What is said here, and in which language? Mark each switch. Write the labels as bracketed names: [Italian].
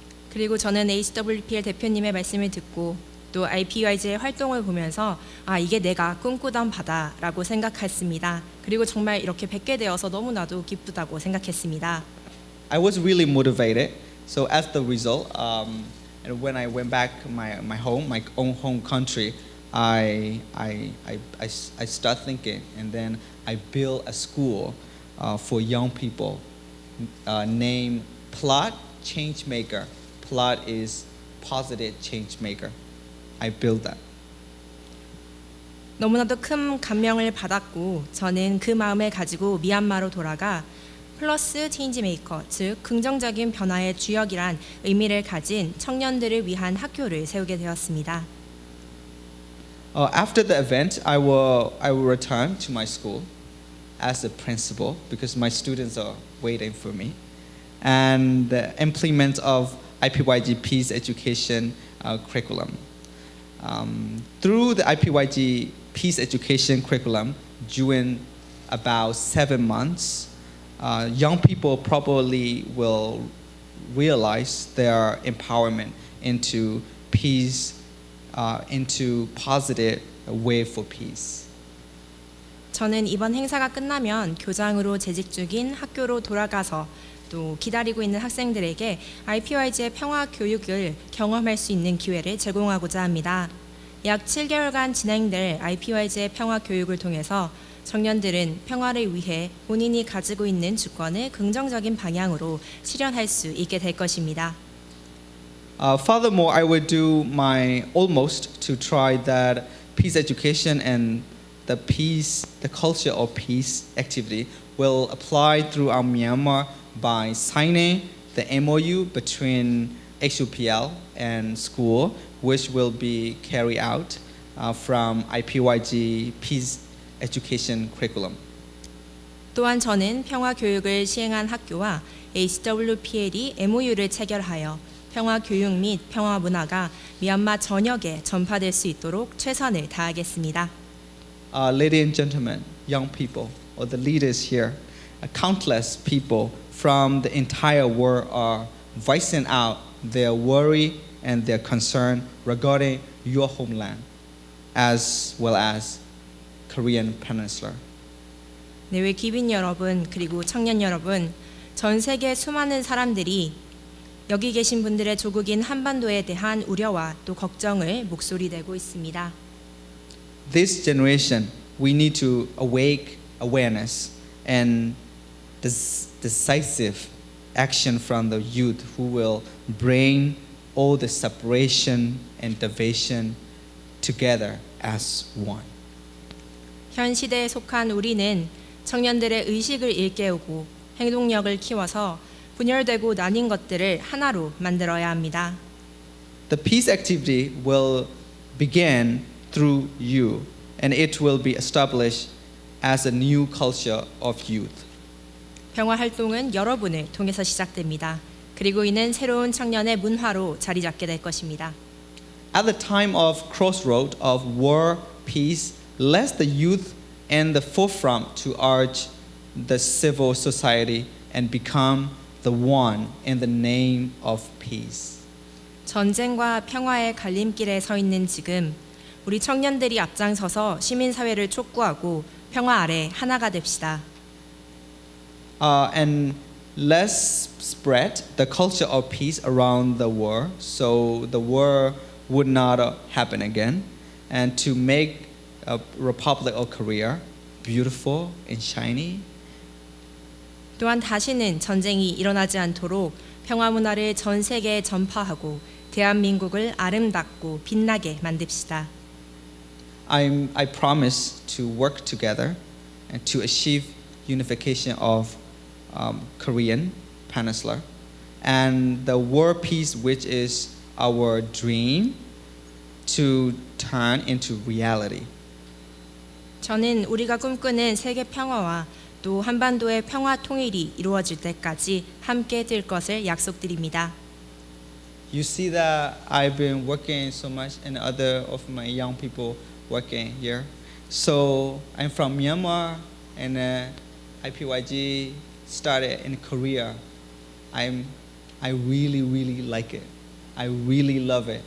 [Korean] 그리고 저는 HWPL 대표님의 말씀을 듣고 또 IPYG의 활동을 보면서 이게 내가 꿈꾸던 바다라고 생각했습니다. 그리고 정말 이렇게 뵙게 되어서 너무나도 기쁘다고 생각했습니다. [English] I was really motivated. So as the result, and when I went back my own home country, I start thinking, and then I build a school for young people named Plot Change Maker. Plot is positive change maker. I built that. [Korean] 너무나도 큰 감명을 받았고 저는 그 마음을 가지고 미얀마로 돌아가 플러스 체인지 메이커, 즉 긍정적인 변화의 주역이란 의미를 가진 청년들을 위한 학교를 세우게 되었습니다. [English] After the event, I will return to my school as a principal because my students are waiting for me, and implement of IPYG Peace Education curriculum. Through the IPYG Peace Education curriculum, during about 7 months, young people probably will realize their empowerment into peace, into positive way for peace. [Korean] 저는 이번 행사가 끝나면 교장으로 재직 중인 학교로 돌아가서 또 기다리고 있는 학생들에게 IPYG의 평화 교육을 경험할 수 있는 기회를 제공하고자 합니다. 약 7개월간 진행될 IPYG의 평화 교육을 통해서 청년들은 평화를 위해 본인이 가지고 있는 주권을 긍정적인 방향으로 실현할 수 있게 될 것입니다. [English] Furthermore, I will do my utmost to try that peace education and the culture of peace activity will apply throughout Myanmar by signing the MOU between HWPL and school, which will be carried out from IPYG Peace Education curriculum. [Korean] 또한 저는 평화 교육을 시행한 학교와 HWPL이 MOU를 체결하여 평화 교육 및 평화 문화가 미얀마 전역에 전파될 수 있도록 최선을 다하겠습니다. [English] Ladies and gentlemen, young people, or the leaders here, countless people from the entire world are voicing out their worry and their concern regarding your homeland, as well as Korean Peninsula. [Korean] 내외 기빈 여러분 그리고 청년 여러분, 전 세계 수많은 사람들이 여기 계신 분들의 조국인 한반도에 대한 우려와 또 걱정을 목소리 내고 있습니다. [English] This generation, we need to awake awareness and decisive action from the youth who will bring all the separation and division together as one. [Korean] 현 시대에 속한 우리는 청년들의 의식을 일깨우고 행동력을 키워서 분열되고 나뉜 것들을 하나로 만들어야 합니다. [English] The peace activity will begin through you, and it will be established as a new culture of youth. [Korean] 평화 활동은 여러분을 통해서 시작됩니다. 그리고 이는 새로운 청년의 문화로 자리 잡게 될 것입니다. [English] At the time of crossroad of war, peace, let the youth in the forefront to urge the civil society and become the one in the name of peace. [Korean] 전쟁과 평화의 갈림길에 서 있는 지금 우리 청년들이 앞장서서 시민사회를 촉구하고 평화 아래 하나가 됩시다. [English] And let's spread the culture of peace around the world so the war would not happen again, and to make a Republic of Korea beautiful and shiny. [Korean] 또한 다시는 전쟁이 일어나지 않도록 평화 문화를 전 세계에 전파하고 대한민국을 아름답고 빛나게 만듭시다. [English] I promise to work together and to achieve unification of Korean Peninsula and the world peace, which is our dream, to turn into reality. [Korean] 저는 우리가 꿈꾸는 세계 평화와 또 한반도의 평화 통일이 이루어질 때까지 함께 뛸 것을 약속드립니다. [English] You see that I've been working so much and other of my young people working here. So I'm from Myanmar and IPYG started in Korea. I really like it. I really love it.